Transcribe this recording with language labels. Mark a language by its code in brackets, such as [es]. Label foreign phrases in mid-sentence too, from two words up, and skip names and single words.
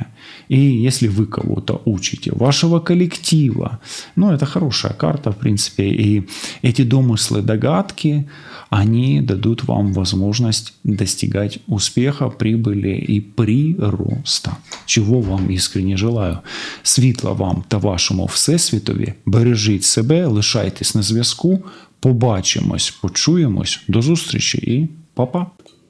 [ru] И если вы кого-то учите, вашего коллектива. Это хорошая карта, в принципе. И эти домыслы, догадки, они дадут вам возможность достигать успеха, прибыли и прироста. Чого вам искренне желаю. [uk] Світла вам та вашому всесвітові. Бережіть себе, лишайтесь на зв'язку. Побачимось, почуємось. До зустрічі і па-па.